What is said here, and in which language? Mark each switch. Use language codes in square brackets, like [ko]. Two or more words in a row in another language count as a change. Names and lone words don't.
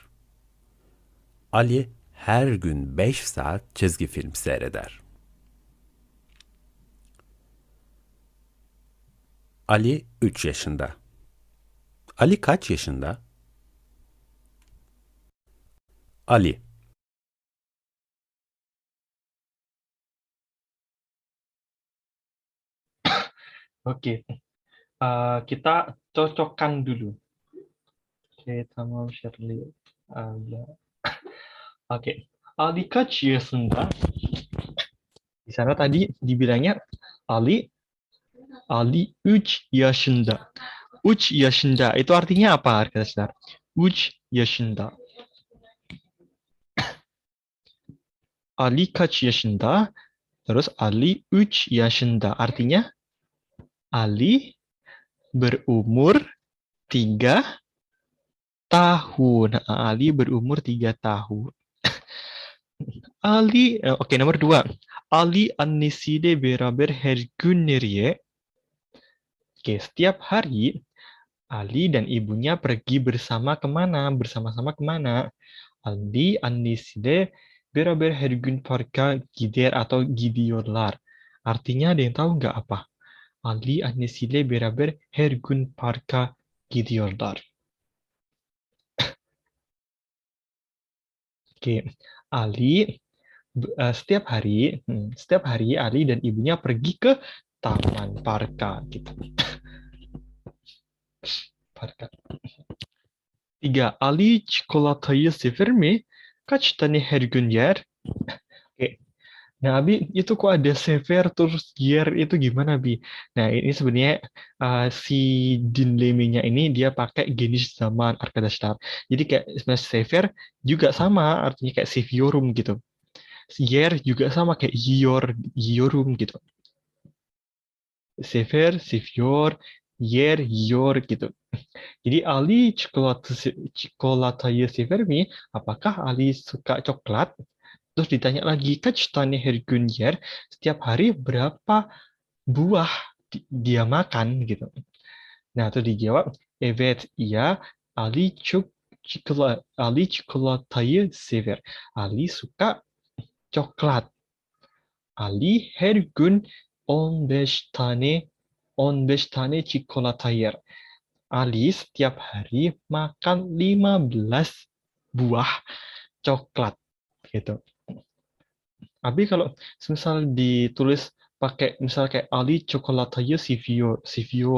[tr] Ali her gün 5 saat çizgi film seyreder. Ali 3 yaşında. Ali kaç yaşında? Ali. [id] Oke, kita cocokkan dulu. Oke, tamam Shirley. Oke, [tr] Ali kaç yaşında? [id] Di sana tadi dibilangnya Ali [tr] Ali 3 yaşında. 3 yaşında [id] itu artinya apa arkadaşlar? [tr] 3 yaşında. Ali kaç yaşında? Terus Ali 3 yaşında. [id] Artinya Ali berumur 3 tahun. Ali berumur 3 tahun. Ali, oke, nomor 2. [tr] Ali annesiyle beraber her gün nereye? [id] Oke, setiap hari Ali dan ibunya pergi bersama kemana? Bersama-sama kemana? [tr] Ali annesiyle beraber her gün parka gider atau gidiyorlar. [id] Artinya ada yang tahu nggak apa? [tr] Ali annesiyle beraber her gün parka gidiyorlar. [id] Oke, Ali setiap hari Ali dan ibunya pergi ke taman parka gitu. Parka. 3. [tr] Ali çikolatayı sever mi? Kaç tane her gün yer? [id] Oke. Nah, Abi, itu kok ada sever terus yer itu gimana, Bi? Nah, ini sebenarnya si dinleminya ini dia pakai [tr] geniş zaman [id] arkadaşlar. Jadi kayak sebenarnya sever juga sama, artinya kayak seviyorum gitu. Yer juga sama kayak yiyorum gitu. [tr] Sever, seviyor, yer, yiyor gitu. Jadi Ali çikolatayı sever mi? [id] Apakah Ali suka coklat? Terus ditanya lagi, [tr] kaç tane her gün yer? [id] Setiap hari berapa buah dia makan gitu. Nah, itu dijawab, [tr] evet, iya, Ali çikolatayı sever. [id] Ali suka coklat. [tr] Ali her gün 15 tane çikolata yer. [id] Ali setiap hari makan 15 buah coklat gitu. Abi kalau misal ditulis pakai misal kayak [tr] Ali çikolatayı seviyor.